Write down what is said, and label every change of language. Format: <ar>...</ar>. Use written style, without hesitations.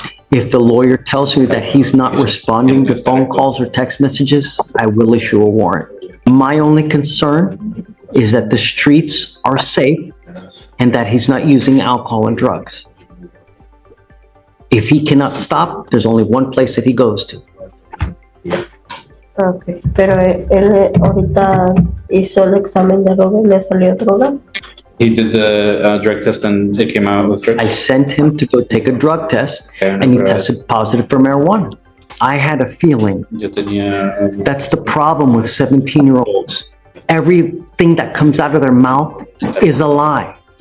<en>If the lawyer tells me that he's not responding to phone calls or text messages, I will issue a warrant. My only concern is that the streets are safe and that he's not using alcohol and drugs. If he cannot stop, there's only one place that he goes to.</en> <es>Okay, pero él ahorita hizo el examen de droga y le salió droga.</es> <en>He did the drug test and it came out with drugs. I sent him to go take a drug test and he tested positive for marijuana. I had a feeling</en> <es>Yo tenía,</es> <en>that's the problem with 17-year-olds. Everything that comes out of their mouth is a lie.</en>